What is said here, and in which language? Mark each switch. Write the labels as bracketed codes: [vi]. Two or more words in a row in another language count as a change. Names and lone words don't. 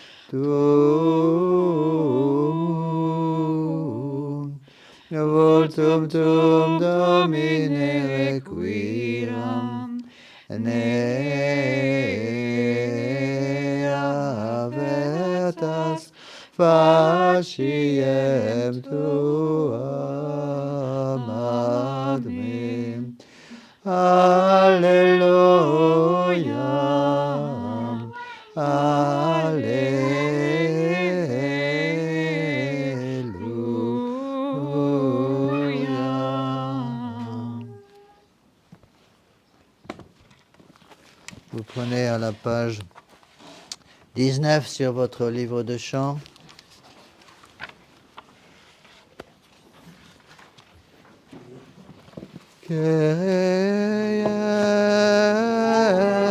[la] tuum, voltum tuum Domine requiram, ne avertas faciem tuam ad me. Alleluia, alléluia. [fr] Vous prenez à la page 19 sur votre livre de chant. Kyrie